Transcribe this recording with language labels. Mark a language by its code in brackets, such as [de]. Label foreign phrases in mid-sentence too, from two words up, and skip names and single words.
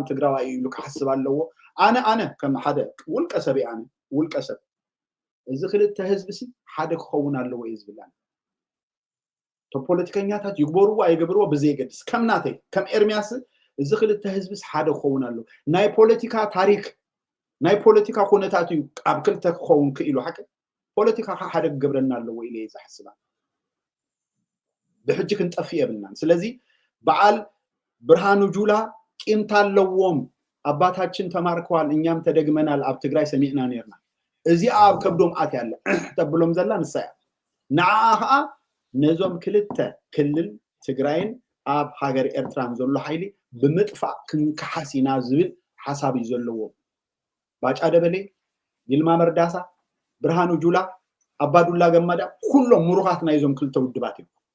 [ti] ትግራዋይ ኢሉ ክሓስብ ኣለዎ ኣነ ከም ሓደ ውልቀ ሰብ ኣነ ውልቀ ሰብ እዚ ክልተ ህዝቢ ሲ ሓደ ክኸውን ኣለዎ እዩ ዝብላኒ እቶም ፖለቲከኛታት ይግበርዎ ኣይገብርዎ ብዘይገድስ ከም ናተይ ከም ኤርምያስ እዚ ክልተ ህዝቢስ ሓደ ክኸውን ኣለዎ ናይ ፖለቲካ ታሪክ ናይ ፖለቲካ ኩነታት እዩ ኣብ ክልተ ክኸውን ክኢሉ ሓቂ ፖለቲካ ሓደ ክገብረና ኣለዎ ኢለ ዝሓስባ ብሕጂ ክንጠፊ የብልናን ስለዚ በዓል ብርሃኑ ጁላ ቂምታ ኣለዎም [am] አባታችን ተማርከዋል እኛም ተደግመናል [ti] ኣብ ትግራይ ሰሚዕና ነርና እዚ ኣብ ከብዶም ኣት ያለ ተብሎም ዘላ ንሳያ ንዓኣ ነዞም ክልተ ክልል ትግራይን ኣብ ሃገር ኤርትራን ዘሎ ሓይሊ ብምጥፋእ ክንከሓሲና ዝብል ሓሳብ እዩ ዘለዎ ባጫ ደበሌ ይልማ መርዳሳ ብርሃኑ ጁላ ኣባዱላ ገመዳ ኩሎም ምሩኻት ናይዞም ክልተ ውድባት እዩ